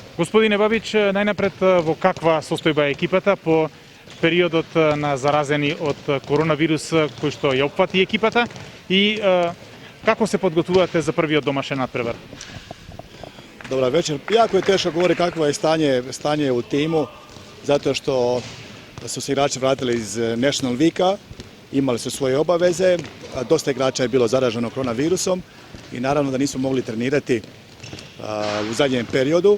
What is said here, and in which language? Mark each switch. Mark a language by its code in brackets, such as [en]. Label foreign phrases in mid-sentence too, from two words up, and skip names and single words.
[mk] Господине Бабич, најнапред во каква состојба е екипата по периодот на заразени од коронавирус кој што ја опфати екипата и како се подготвувате за првиот домашен надпревар? [hr] Dobra večer. Jako je teško govoriti kakvo je stanje u timu, zato što su se igrači vratili iz National Weeka, imali su svoje obaveze, dosta igrača je bilo zaraženo koronavirusom i naravno da nismo mogli trenirati u zadnjem periodu.